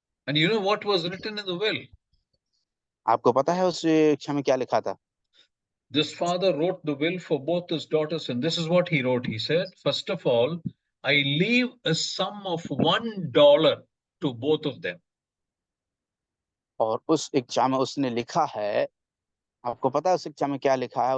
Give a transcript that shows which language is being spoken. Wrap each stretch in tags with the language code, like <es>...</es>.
<en>And you know what was written in the will?</en> <hi>आपको पता है उस इच्छा में क्या लिखा था?</hi> <en>This father wrote the will for both his daughters, and this is what he wrote. He said, first of all, I leave a sum of $1 to both of them.</en> <hi>और उस इच्छा में उसने लिखा है, आपको पता है उस इच्छा में क्या लिखा है?</hi>